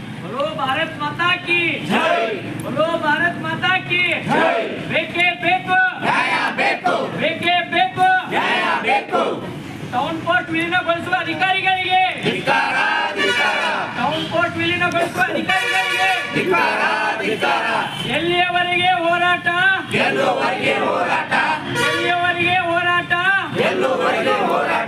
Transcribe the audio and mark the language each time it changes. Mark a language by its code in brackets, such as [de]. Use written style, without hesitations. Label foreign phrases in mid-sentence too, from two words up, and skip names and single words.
[hi] बोलो भारत माता की जय, बोलो भारत माता की जय। [kn] ಬೇಕೇ ಬೇಕು ನ್ಯಾಯ ಬೇಕು, ಬೇಕೇ ಬೇಕು ನ್ಯಾಯ ಬೇಕು। ಟೌನ್ ಕೋರ್ಟ್ ವಿಲೀನಗೊಳಿಸುವ ಅಧಿಕಾರಿಗಳಿಗೆ ಧಿಕ್ಕಾರ, ಧಿಕ್ಕಾರ। ಟೌನ್ ಕೋರ್ಟ್ ವಿಲೀನಗೊಳಿಸುವ ಅಧಿಕಾರಿಗಳಿಗೆ ಧಿಕ್ಕಾರ, ಧಿಕ್ಕಾರ। ಎಲ್ಲಿಯವರೆಗೆ ಹೋರಾಟ, ಗೆಲ್ಲುವವರೆಗೆ ಹೋರಾಟ, ಎಲ್ಲಿಯವರೆಗೆ ಹೋರಾಟ, ಗೆಲ್ಲುವವರೆಗೆ ಹೋರಾಟ।